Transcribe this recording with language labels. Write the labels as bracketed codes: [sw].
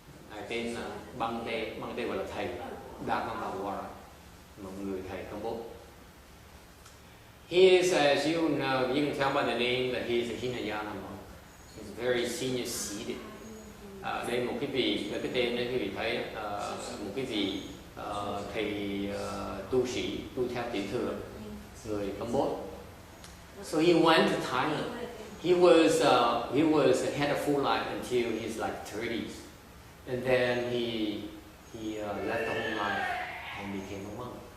[vi] Ngài tên là Bhante gọi là thầy Dhammavajra, một người thầy Campuchia. [en] He is, as you know, you can tell by the name that he is a Hinayana monk. He's very senior seated. [vi] Đây một cái vị, cái tên đây quý vị thấy một cái vị thầy tu sĩ tu theo tiểu thừa người Campuchia. [en] So he went to Thailand. He was a head of full life until his like 30s, and then he left the whole life and became a monk.